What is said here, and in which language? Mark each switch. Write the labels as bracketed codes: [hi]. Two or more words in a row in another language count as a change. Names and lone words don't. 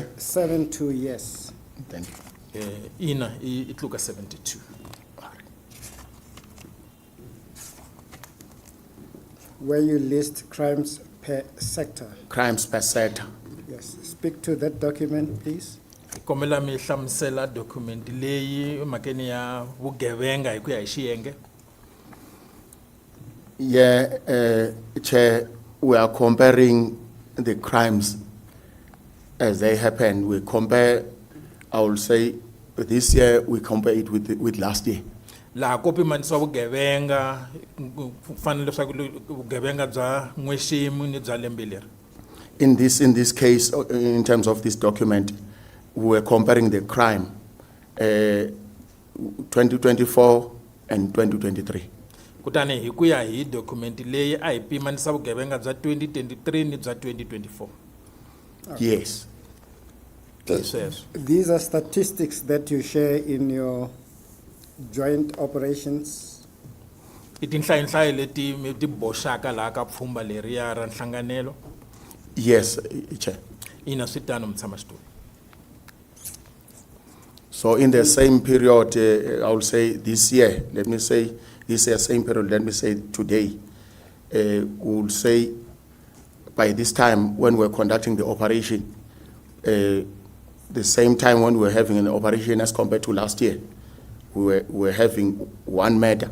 [en] 72, yes. Thank you. [ts] Ina i tluka 72. [en] Where you list crimes per sector. Crimes per sector. Yes. Speak to that document, please. [ts] Kombela mi hlamusela document leyi makeni ya vugevenga hi ku ya hi xiyenge. [en] Yeah, Chair, we are comparing the crimes as they happen. We compare, I will say, this year we compare it with last year. [ts] Laha ko pimanisiwa vugevenga ku fanele leswaku vugevenga bya n'wexemu ni bya lembe leri. [en] In this case, in terms of this document, we were comparing the crime 2024 and 2023. [ts] Kutani hi ku ya hi document leyi a hi pimanisa vugevenga bya 2023 ni bya 2024. [en] Yes. [ts] Hi sweswo. [en] These are statistics that you share in your joint operations. [ts] I tinhlayihlayi leti mi ti boxaka laha ka pfhumba leriya ra nhlanganelo. [en] Yes, Chair. [ts] Ina swi tano mutshamaxitulu. [en] So in the same period, I will say this year, let me say this year, same period, let me say today, we will say by this time when we're conducting the operation, the same time when we were having an operation as compared to last year, we were having one murder.